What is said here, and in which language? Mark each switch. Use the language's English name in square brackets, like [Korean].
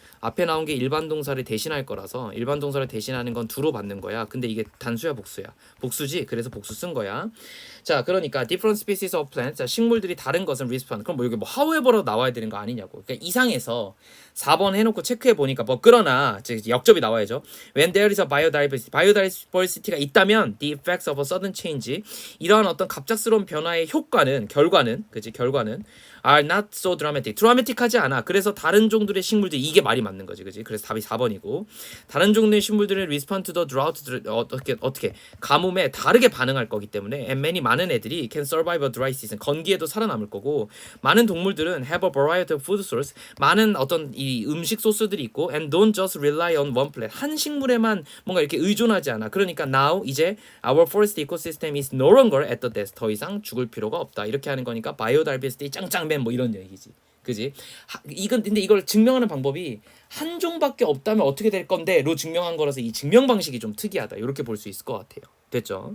[Korean] 앞에 나온 게 일반 동사를 대신할 거라서 일반 동사를 대신하는 건 두로 받는 거야. 근데 이게 단수야, 복수야? 복수지. 그래서 복수 쓴 거야. 자, 그러니까 [English] different species of plants, [Korean] 자, 식물들이 다른 것은 respond. 그럼 뭐 여기 뭐 however로 나와야 되는 거 아니냐고. 그러니까 이상해서 4번 해놓고 체크해 보니까 뭐 그러나 역접이 나와야죠. [English] When there is a biodiversity가 있다면 the effects of a sudden change, [Korean] 이러한 어떤 갑작스러운 변화의 결과는 그지? 결과는 [English] are not so dramatic. [Korean] 드라마틱하지 않아. 그래서 다른 종들의 식물들, 이게 말이 맞는 거지, 그지? 그래서 답이 4번이고, 다른 종류의 식물들은 [English] respond to the drought, [Korean] 어떻게 가뭄에 다르게 반응할 거기 때문에 and many, 많은 애들이 [English] can survive a dry season, [Korean] 건기에도 살아남을 거고, 많은 동물들은 [English] have a variety of food source, [Korean] 많은 어떤 이 음식 소스들이 있고 [English] and don't just rely on one plant, [Korean] 한 식물에만 뭔가 이렇게 의존하지 않아. [English] 그러니까 now 이제 our forest ecosystem is no longer at the death, [Korean] 더 이상 죽을 필요가 없다. 이렇게 하는 거니까 biodiversity 짱짱맨 뭐 이런 얘기지, 그지? 근데 이걸 증명하는 방법이 한 종밖에 없다면 어떻게 될 건데로 증명한 거라서 이 증명 방식이 좀 특이하다. 이렇게 볼 수 있을 것 같아요. 됐죠?